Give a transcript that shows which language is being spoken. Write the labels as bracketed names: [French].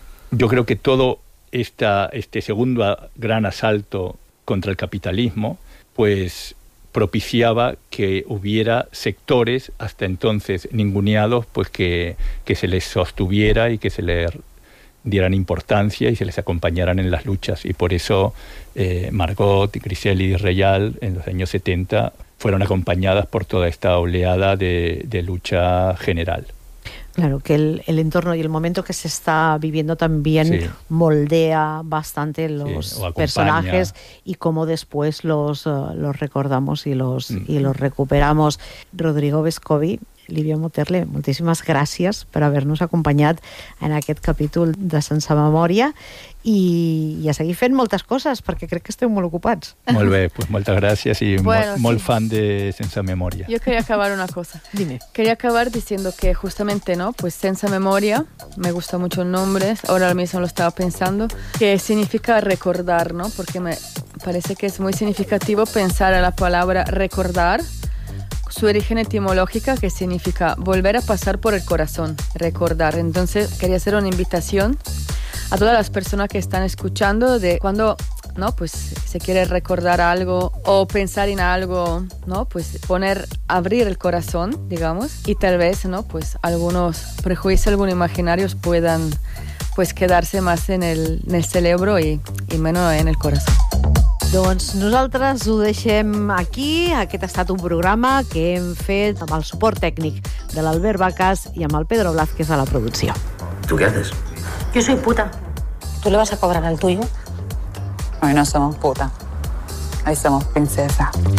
[Spanish] Yo creo que todo este segundo gran asalto contra el capitalismo pues propiciaba que hubiera sectores hasta entonces ninguneados pues que se les sostuviera y que se les dieran importancia y se les acompañaran en las luchas, y por eso Margot, Griselli y Reyal en los años 70 fueron acompañadas por toda esta oleada de lucha general. Claro, que el entorno y el momento que se está viviendo también moldea bastante los personajes y cómo después los recordamos y los recuperamos. [Catalan] Rodrigo Vescovi, Livia Moterle, moltíssimes gràcies per haver-nos acompanyat en aquest capítol de Sense Memòria i a seguir fent moltes coses, perquè crec que esteu molt ocupats. Molt bé, pues moltes gràcies i molt fan de Sense Memòria. [Spanish] Jo quería acabar una cosa. Dime. Quería acabar diciendo que justamente, ¿no? Pues Sense Memòria, me gusta mucho el nombre, ahora mismo lo estaba pensando, que significa recordar, ¿no? Porque me parece que es muy significativo pensar a la palabra recordar, su origen etimológica, que significa volver a pasar por el corazón, recordar. Entonces quería hacer una invitación a todas las personas que están escuchando de cuando, ¿no? Pues se quiere recordar algo o pensar en algo, ¿no? Pues abrir el corazón, digamos, y tal vez, ¿no? Pues algunos prejuicios, algunos imaginarios puedan pues quedarse más en el cerebro y menos en el corazón. [Catalan] Doncs nosaltres ho deixem aquí. Aquest ha estat un programa que hem fet amb el suport tècnic de l'Albert Vacas i amb el Pedro Blázquez a la producció. [Spanish] ¿Tú qué haces? Yo soy puta. ¿Tú le vas a cobrar al tuyo? Hoy no somos puta. Hoy somos princesa.